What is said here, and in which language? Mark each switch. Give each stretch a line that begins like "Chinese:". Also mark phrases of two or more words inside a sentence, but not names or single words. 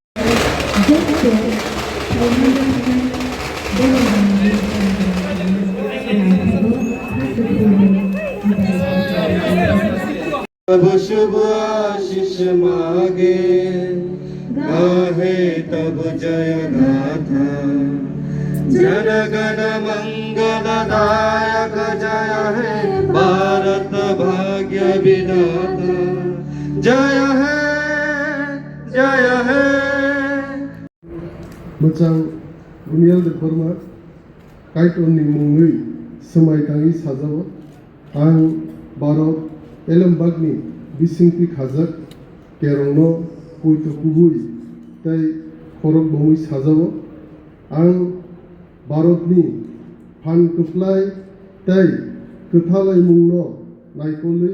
Bangla: তব শুভ আশিস মাগে গাহে তব জয় গাথা জনগণ মঙ্গলদায়ক জয় হে ভারত ভাগ্য বিধাতা জয় হে জয় হে
Kok Borok: मोजां उनियाल बोरमा काइटननि मुङै समायखाङै साजावो आं भारत एलमबागनि बिसिंथि खाजाक केरंनो कुइतो कुबुई ताई खरक बङै साजावो आं भारतनि फानकुफ्लाय ताई गोथालै मुंनो नायकलै